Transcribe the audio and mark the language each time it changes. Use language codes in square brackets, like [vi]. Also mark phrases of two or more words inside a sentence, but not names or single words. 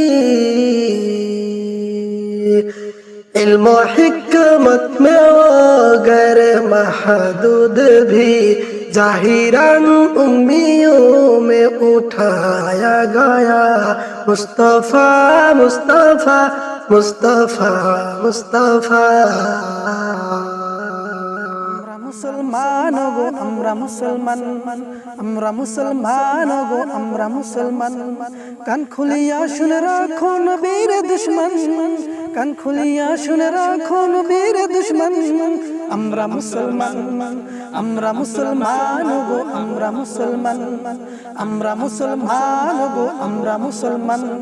[ur] علم و حکمت میں وہ غیر محدود بھی ظاہراً امیوں میں اٹھایا گیا مصطفیٰ مصطفیٰ مصطفیٰ مصطفیٰ [bn] মুসলমানো গো আমরা মুসলমান আমরা মুসলমানো গো আমরা মুসলমান কান খুলিয়া শুনে রাখো নবীর দুশমন কান খুলিয়া শুনে রাখো নবীর দুশমন আমরা মুসলমান, আমরা মুসলমান গো আমরা মুসলমান, আমরা মুসলমান গো আমরা মুসলমান।